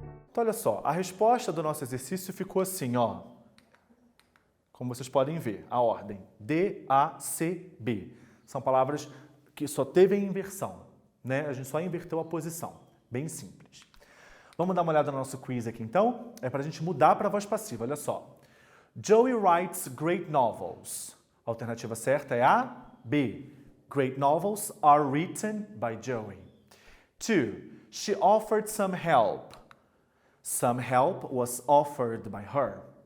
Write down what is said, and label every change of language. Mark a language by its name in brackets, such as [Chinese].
[Portuguese] Então, olha só, a resposta do nosso exercício ficou assim, ó. Como vocês podem ver, a ordem D, A, C, B. São palavras que só teve em inversão, né? A gente só inverteu a posição. Bem simples. Vamos dar uma olhada no nosso quiz aqui, então? É para a gente mudar para a voz passiva, olha só. [English] Joey writes great novels. [Portuguese] A alternativa certa é A, B. [English] Great novels are written by Joey. 2. She offered some help. Some help was offered by her.